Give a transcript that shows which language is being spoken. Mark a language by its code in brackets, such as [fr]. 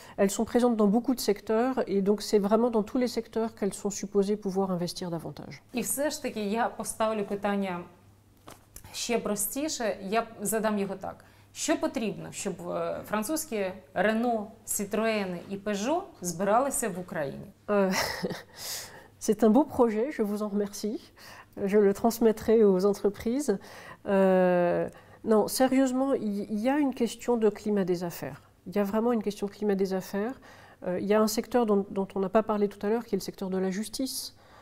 [fr] Elles sont présentes dans beaucoup de secteurs et donc c'est vraiment dans tous les secteurs qu'elles sont supposées pouvoir investir davantage. [uk] І все ж таки я поставлю питання ще простіше, я задам його так. Що потрібно, щоб французькі Renault, Citroën і Peugeot збиралися в Україні? [fr] C'est un beau projet, je vous en remercie. Je le transmettrai aux entreprises. Non, sérieusement, il y a une question de climat des affaires. Il y a vraiment une question de climat des affaires. Il y a un secteur dont on n'a pas parlé tout à l'heure, qui est le secteur de la justice.